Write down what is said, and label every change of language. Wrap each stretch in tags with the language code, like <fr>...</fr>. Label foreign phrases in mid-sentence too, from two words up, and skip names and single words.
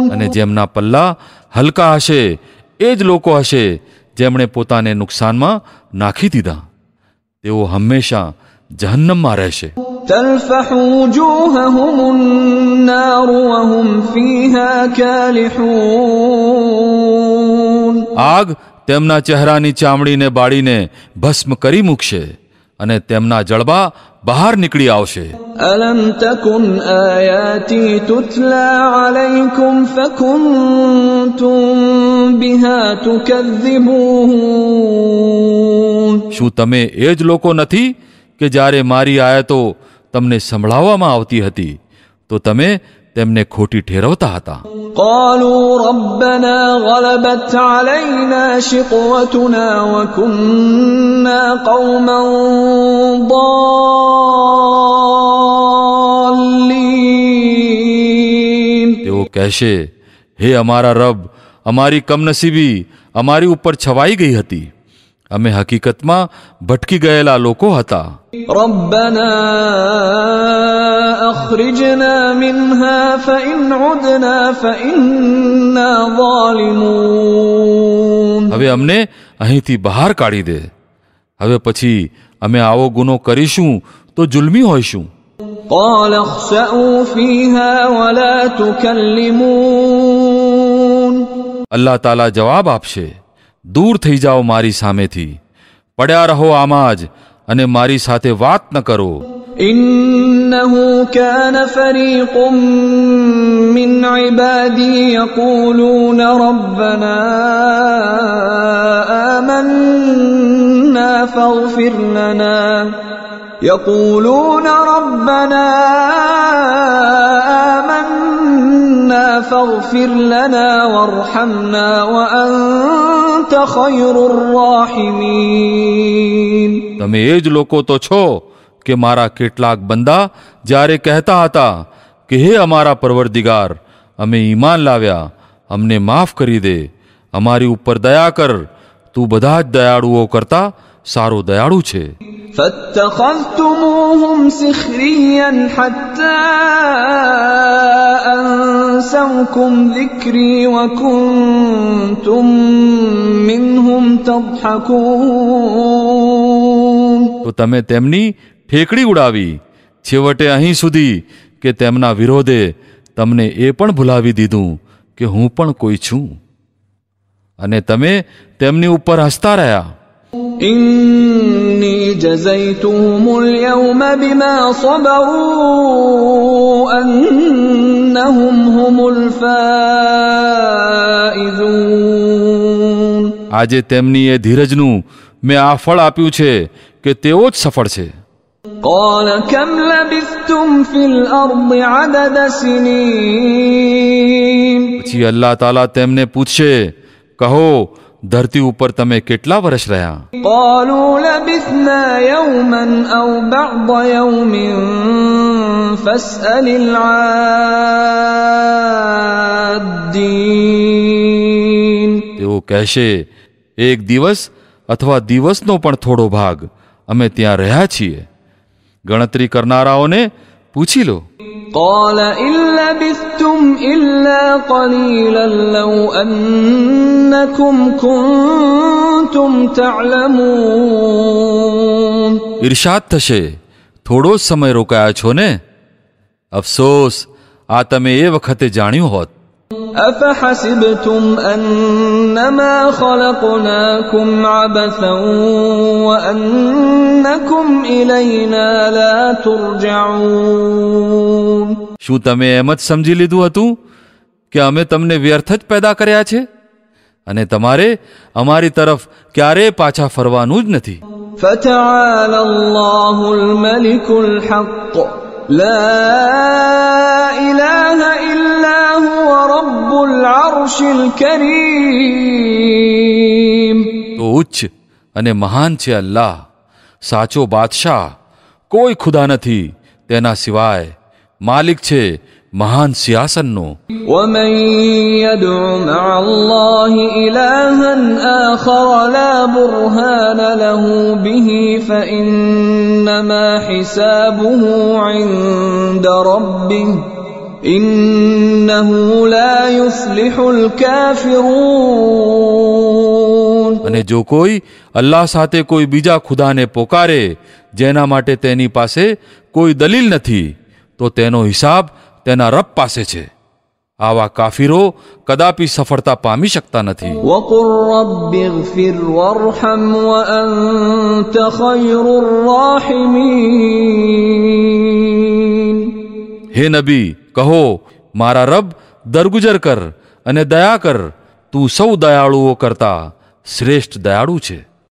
<gu>અને જેમના પલ્લા હલકા હશે એ જ લોકો હશે જેમણે પોતાને નુકસાનમાં નાખી દીધા, તેઓ હંમેશા જહન્નમમાં રહેશે.</gu> <ar>تلفح وجوههم النار وهم فيها كالحون.</ar> <gu>આગ તેમના ચહેરાની ચામડીને બાળીને ભસ્મ કરી મૂકશે અને તેમના જળબા બહાર નીકળી આવશે.</gu> <ar>ألم تكن آياتي تتلى عليكم فكنتم بها تكذبون.</ar> <gu>શું તમે એ જ લોકો નથી કે જ્યારે મારી આયતો તમને સંભળાવવામાં આવતી હતી તો તમે તેમને ખોટી ઠેરવતા હતા.</gu> <ar>قالوا ربنا غلبت علينا شقوتنا وكنا قوما ضالين.</ar> <gu>તેઓ કહેશે, હે અમારા રબ, અમારી કમનસીબી અમારી ઉપર છવાઈ ગઈ હતી, અમે હકીકતમાં ભટકી ગયેલા લોકો હતા.</gu> <ar>ربنا أخرجنا منها فإن عدنا فإنا ظالمون.</ar> <gu>હવે અમને અહીંથી બહાર કાઢી દે, હવે પછી અમે આવો ગુનો કરીશું તો જુલ્મી હોઈશું.</gu> <ar>قال اخسأوا فيها ولا تكلمون.</ar> <gu>અલ્લાહ તાલા જવાબ આપશે, દૂર થઈ જાઓ મારી સામેથી, પડ્યા રહો આમાં જ અને મારી સાથે વાત ન કરો.</gu> <ar>إنه كان فريق من عبادي يقولون ربنا آمنا فاغفر لنا وارحمنا وأنت خير الراحمين.</ar> <gu>તમે એ જ લોકો તો છો કે મારા કેટલાક બંદા જ્યારે કહેતા હતા કે હે અમારા પરવરદિગાર, અમે ઈમાન લાવ્યા, અમને માફ કરી દે, અમારી ઉપર દયા કર, તું બધા જ દયાળુઓ કરતા સારો દયાળુ છે.</gu> <ar>فاتخذتموهم سخريا حتى أنسوكم ذكري وكنتم منهم تضحكون.</ar> <gu>તો તમે તેમની ઠેકડી ઉડાવી છેવટે અહીં સુધી કે તેમના વિરોધે તમને એ પણ ભૂલાવી દીધું કે હું પણ કોઈ છું, અને તમે તેમની ઉપર હસતા રહ્યા.</gu> <ar>إني جزيتهم اليوم بما صبروا أنهم هم الفائزون.</ar> <gu>આજે તેમની એ ધીરજનું મેં આ ફળ આપ્યું છે કે તેઓ જ સફળ છે.</gu> <ar>قال كم لبثتم في الأرض عدد سنين.</ar> <gu>પછી અલ્લાહ તાલા તેમને પૂછશે, કહો ધરતી ઉપર તમે કેટલા વર્ષ રહ્યા?</gu> <ar>قالوا لبثنا يوما أو بعض يوم فاسأل العادين.</ar> <gu>તેઓ કહેશે, એક દિવસ અથવા દિવસનો પણ થોડો ભાગ અમે ત્યાં રહ્યા છીએ. ગણતરી કરનારાઓને પૂછી લો.</gu> <ar>قال إن لبثتم إلا قليلا لو أنكم كنتم تعلمون.</ar> <gu>ઈર્ષાદ થશે, થોડો જ સમય રોકાયા છો ને? અફસોસ, આ તમે એ વખતે જાણ્યું હોત.</gu> <ar>أفحسبتم أنما خلقناكم عبثا وأنكم إلينا لا ترجعون.</ar> <gu>શું તમે એમ જ સમજી લીધું હતું કે અમે તમને વ્યર્થ જ પેદા કર્યા છે અને તમારે અમારી તરફ ક્યારેય પાછા ફરવાનું જ નથી?</gu> <ar>فتعالى الله الملك الحق لا إله إلا هو رب العرش الكريم.</ar> <gu>તો ઉચ્ચ અને મહાન છે અલ્લાહ, સાચો બાદશાહ, કોઈ ખુદા નથી તેના સિવાય, માલિક છે મહાન સિંહાસનનો.</gu> <ar>ومن يدع مع الله إلها آخر لا برهان له به فإنما حسابه عند ربه إنه لا يفلح الكافرون.</ar> <gu>અને જો કોઈ અલ્લાહ સાથે કોઈ બીજા ખુદાને પોકારે જેના માટે તેની પાસે કોઈ દલીલ નથી, તો તેનો હિસાબ તેના રબ પાસે છે. આવા કાફીરો કદાપી સફળતા પામી શકતા નથી.</gu> <ar>وقل رب اغفر وارحم وأنت خير الراحمين.</ar> <gu>હે નબી, કહો, મારા રબ દરગુજર કર અને દયા કર, તું સૌ દયાળુઓ કરતા શ્રેષ્ઠ દયાળુ છે.</gu>